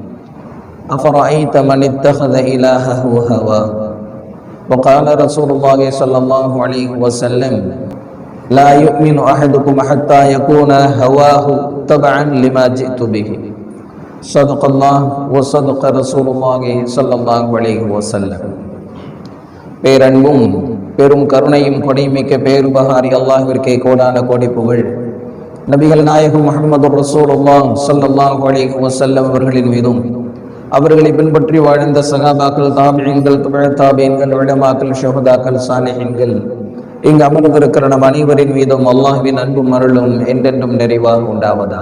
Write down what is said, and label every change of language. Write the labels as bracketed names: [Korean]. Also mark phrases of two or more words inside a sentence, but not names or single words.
[Arabic] أفرأيت من اتخذ إلهه هواه وقال رسول الله صلى الله عليه وسلم: لا يؤمن أحدكم حتى يكون هواه تبعا لما جئت به. صدق الله وصدق رسول الله صلى الله عليه وسلم. [Tamil] பேரன்பும் பெரும் கருணையும் கொடைமிக்க பேருபகாரி அல்லாஹ்விற்கே கோடான கோடி புகழ். நபிகள் நாயகம் முஹம்மது ரசூலுல்லாஹ் [Arabic] صلى الله عليه وسلم [Tamil] அவர்களின் மீதும் அவர்களை பின்பற்றி வாழ்ந்த சகாபாக்கள், தாபிஈன்கள், தபீன்கள், உலமாக்கள், ஷுஹதாக்கள், சாலிஹீன்கள், இங்கு அமர்ந்திருக்கிற நம் அனைவரின் மீதும் அல்லாஹ்வின் அன்பும் அருளும் என்றென்றும் நிறைவாக உண்டாவதாக.